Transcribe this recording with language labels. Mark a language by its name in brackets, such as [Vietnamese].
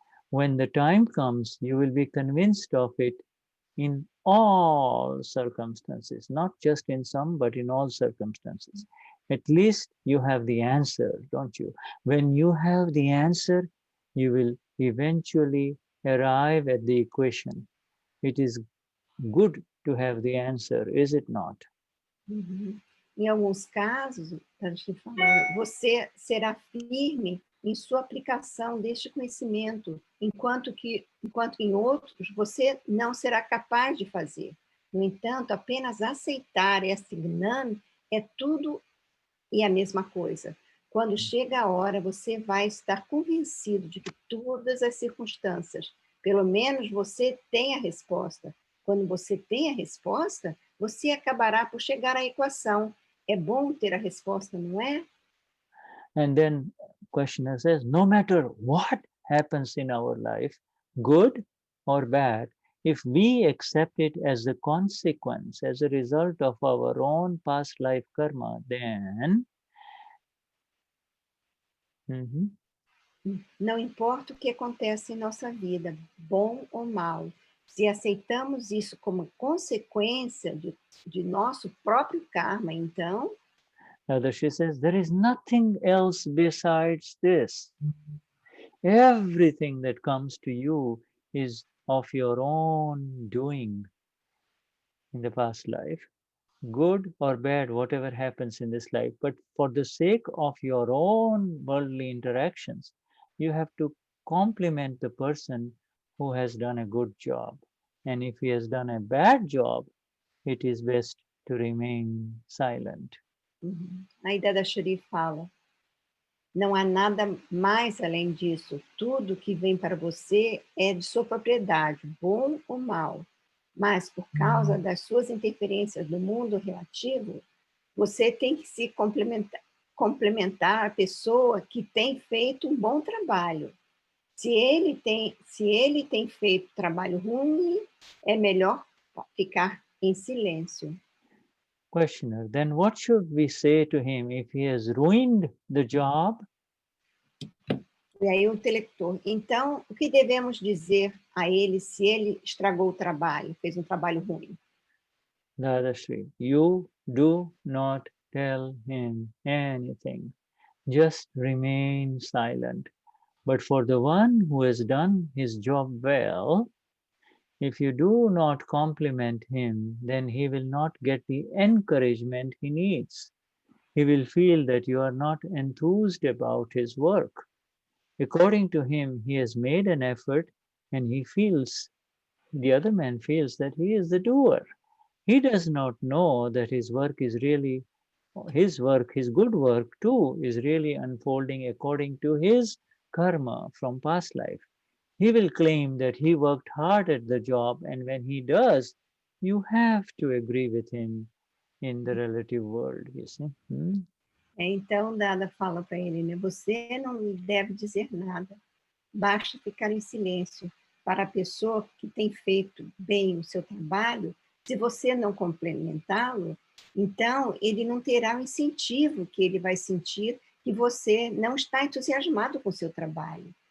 [English] When the time comes, you will be convinced of it in all circumstances, not just in some, but in all circumstances. At least you have the answer, don't you? When you have the answer, you will eventually arrive at the equation. It is good to have the answer, is it not? Uhum. [Portuguese] Em alguns casos, Dadashri falando, você será firme em sua aplicação deste conhecimento, enquanto em outros você não será capaz de fazer. No entanto, apenas aceitar este Gnan é tudo e a mesma coisa. Quando chega a hora, você vai estar convencido de que todas as circunstâncias, pelo menos você tem a resposta. Quando você tem a resposta, você acabará por chegar à equação. É bom ter a resposta, não é? [English] And then questioner says, no matter what happens in our life, good or bad, if we accept it as a consequence, as a result of our own past life karma, then [Portuguese] não importa o que acontece em nossa vida, bom ou mal, se aceitamos isso como consequência de nosso próprio karma, então... [English] Dadashri says, there is nothing else besides this. Everything that comes to you is of your own doing in the past life, good or bad, whatever happens in this life. But for the sake of your own worldly interactions, you have to compliment the person who has done a good job. And if he has done a bad job, it is best to remain silent. [Portuguese] Aí Dadashri fala, não há nada mais além disso. Tudo que vem para você é de sua propriedade, bom ou mal. Mas por causa das suas interferências no mundo relativo, você tem que se complementar a pessoa que tem feito um bom trabalho. Se ele tem feito trabalho ruim, é melhor ficar em silêncio. [English] Questioner, then what should we say to him if he has ruined the job? [Portuguese] E aí o Interlocutor, então, o que devemos dizer a ele se ele estragou o trabalho, fez um trabalho ruim? [English] Dadashri, you do not tell him anything. Just remain silent. But for the one who has done his job well, if you do not compliment him, then he will not get the encouragement he needs. He will feel that you are not enthused about his work. According to him, he has made an effort and the other man feels that he is the doer. He does not know that his work is really, his good work too, is really unfolding according to his karma from past life. He will claim that he worked hard at the job, and when he does, you have to agree with him in the relative world, you see. [Portuguese] Então, Dada fala para ele, né? Você não deve dizer nada. Basta ficar em silêncio. Para a pessoa que tem feito bem o seu trabalho, se você não complementá-lo, então ele não terá o incentivo que ele vai sentir que você não está entusiasmado com o seu trabalho.